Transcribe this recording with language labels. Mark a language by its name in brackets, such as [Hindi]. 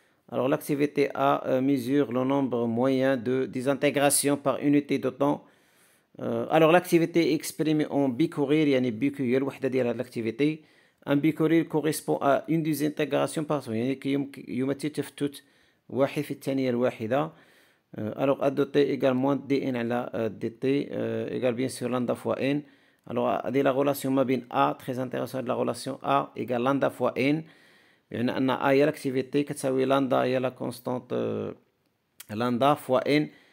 [French] Alors l'activité A mesure le nombre moyen de désintégrations par unité de temps. Alors l'activité exprimée en بيكوريل [Arabic] يعني بيكو هي الوحدة ديال هاد [French] l'activité. Un بيكوريل correspond à une désintégration par seconde [Arabic] يعني يمثل تفتت واحد في الثانية الواحدة. [French] Alors A de t égale moins dn [Arabic] على [French] dt égale bien sûr lambda fois n. Alors [Arabic] هذه [French] la relation [Arabic] ما بين [French] A très intéressante la relation A égale lambda fois n. [Arabic] يعني أن A هي [French] l'activité [Arabic] كتساوي lambda هي [French] la constante lambda fois n.